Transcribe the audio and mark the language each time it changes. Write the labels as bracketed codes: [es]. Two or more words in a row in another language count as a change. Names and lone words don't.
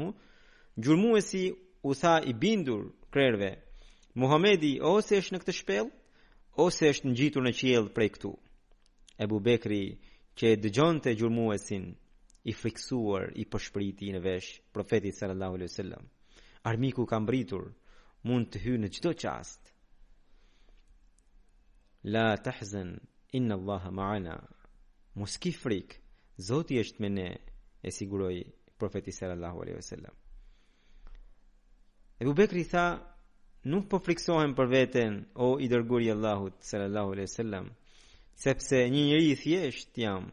[sq] Gjurmuesi u tha i bindur krerëve: Muhamedi ose është në këtë shpellë, ose është ngjitur në qiell prej këtu. Ebu Bekri, që e dëgjonte gjurmuesin, i friksuar i përshpriti në vesh profetit [ar] صلى الله عليه وسلم. [sq] Armiku ka mbritur, mund të hyjë në çdo çast. [ar] لا تحزن إن الله معنا. [sq] Mos ki frikë, Zoti është me ne, e siguroi profeti [ar] صلى الله عليه وسلم. [sq] Ebu Bekri tha, nuk po friksohem për veten, o i dërguari i Allahut [ar] صلى الله عليه وسلم, [sq] sepse një njeri i thjesht jam.